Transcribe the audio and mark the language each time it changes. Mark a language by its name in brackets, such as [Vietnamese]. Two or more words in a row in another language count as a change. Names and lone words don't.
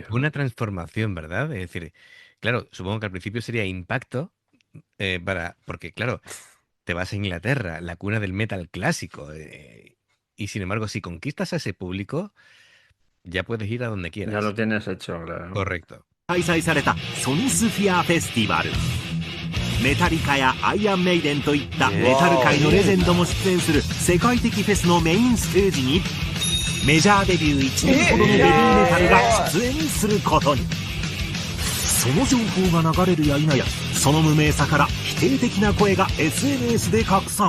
[Spanish] una transformación, ¿verdad? Es decir, claro, supongo que al principio sería impacto, porque claro, te vas a Inglaterra, la cuna del metal clásico, y sin embargo, si conquistas a ese público, ya puedes ir a donde quieras. Ya lo tienes hecho, claro. Correcto. [Japanese] 開催されたソニスフィアフェスティバル。メタリカやアイアンメイデンといったメタル界のレジェンドも出演する世界的フェスのメインステージにメジャーデビュー1年ほどのベビーメタルが出演することに。その情報が流れるや否やその無名さから否定的な声が SNS で拡散。